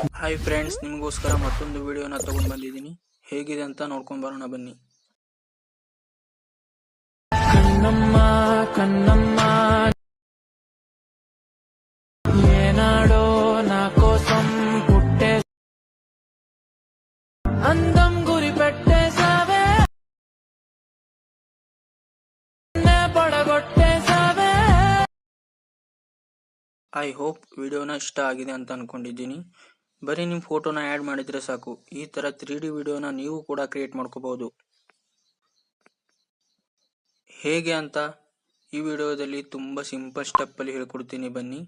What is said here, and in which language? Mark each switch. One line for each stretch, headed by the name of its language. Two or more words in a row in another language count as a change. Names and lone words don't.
Kannada: ಹಾಯ್ ಫ್ರೆಂಡ್ಸ್, ನಿಮಗೋಸ್ಕರ ಮತ್ತೊಂದು ವಿಡಿಯೋನ ತಗೊಂಡು ಬಂದಿದ್ದೀನಿ. ಹೇಗಿದೆ ಅಂತ ನೋಡ್ಕೊಂಡು ಬರೋಣ ಬನ್ನಿ.
Telugu: కన్నమ్మ కన్నమ్మ ఏనాడో నా కోసం పుట్టే అందం గురి పెట్టేసావే పడగొట్టేసావే.
English: I hope
Kannada: ವಿಡಿಯೋನ ಇಷ್ಟ ಆಗಿದೆ ಅಂತ ಅನ್ಕೊಂಡಿದ್ದೀನಿ. ಬರೀ ನಿಮ್ಮ ಫೋಟೋನ ಆ್ಯಡ್ ಮಾಡಿದ್ರೆ ಸಾಕು. ಈ ಥರ 3D ವಿಡಿಯೋನ ನೀವು ಕೂಡ ಕ್ರಿಯೇಟ್ ಮಾಡ್ಕೋಬಹುದು. ಹೇಗೆ ಅಂತ ಈ ವಿಡಿಯೋದಲ್ಲಿ ತುಂಬ ಸಿಂಪಲ್ ಸ್ಟೆಪ್ಪಲ್ಲಿ ಹೇಳ್ಕೊಡ್ತೀನಿ ಬನ್ನಿ.